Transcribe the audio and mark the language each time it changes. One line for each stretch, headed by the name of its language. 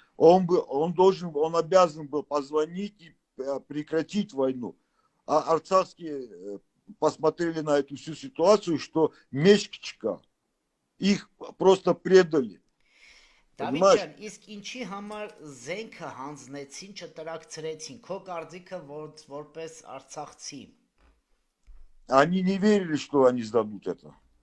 Russian: Он обязан был позвонить и прекратить войну. А арцахские посмотрели на эту всю ситуацию, что мешкичка, их просто предали.
Armenian: Դավիթ ջան, իսկ ինչի համար զենքը հանձնեցին, չտրակցրեցին, քո կարծիքը որպես արցախցի
Russian: Они не верили, что они сдадут это.